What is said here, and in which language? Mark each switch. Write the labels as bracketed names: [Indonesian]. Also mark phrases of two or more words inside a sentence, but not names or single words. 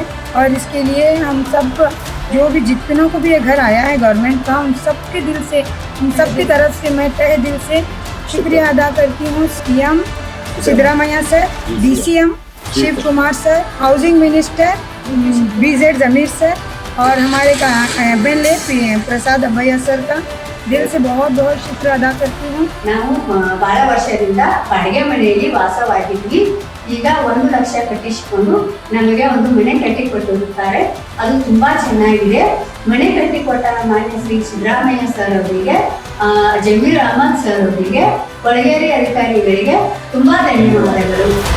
[Hindi] और इसके लिए हम सब जो भी जितनों को भी ये घर आया है गवर्नमेंट का, उन सबके दिल से, उन सबकी तरफ से मैं तहे दिल से शुक्रिया अदा करती हूँ। सीएम सिद्धरामैया सर, DCM शिव कुमार सर, [English] housing minister [Hindi] बी.ಝಡ್. जमीर सर और हमारे MLA प्रसाद अब्बಯ್ಯ सर का दिल से बहुत बहुत शुक्रिया अदा करती हूँ। [Kannada] ನಾವು ಬಹಳ ವರ್ಷದಿಂದ ಬಾಡಿಗೆ ಮನೆಯಲ್ಲಿ ವಾಸವಾಗಿದ್ವಿ. ಈಗ 1 ಲಕ್ಷ ಕಟ್ಟಿಸಿಕೊಂಡು ನಮಗೆ ಒಂದು ಮನೆ ಕಟ್ಟಿಕೊಟ್ಟಿರುತ್ತಾರೆ. ಅದು ತುಂಬಾ ಚೆನ್ನಾಗಿದೆ. ಮನೆ ಕಟ್ಟಿಕೊಟ್ಟ ಮಾನ್ಯ ಶ್ರೀ ಸಿದ್ದರಾಮಯ್ಯ ಸರ್ ಅವರಿಗೆ, ಜಮೀರ್ ಅಹಮದ್ ಸರ್ ಅವರಿಗೆ, ಕೊಳಗೇರಿ ಅಧಿಕಾರಿಗಳಿಗೆ ತುಂಬಾ ಧನ್ಯವಾದಗಳು.